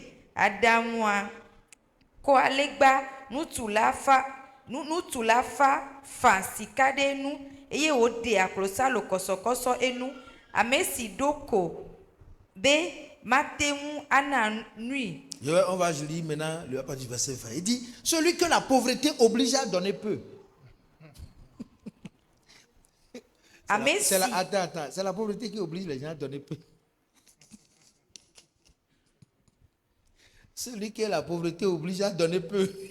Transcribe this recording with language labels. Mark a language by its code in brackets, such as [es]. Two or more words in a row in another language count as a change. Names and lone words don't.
[ee] Aɖaŋua kɔ alegba nutula fa sika ɖe enu eye wòɖe klosalo kɔsɔkɔsɔ enu. Ame si ɖo ko be mate ŋu ana nui. [fr] On va lire maintenant le partie du verset 20. Il dit, celui que la pauvreté oblige à donner peu. Attends, c'est la pauvreté qui oblige les gens à donner peu. Celui que la pauvreté oblige à donner peu.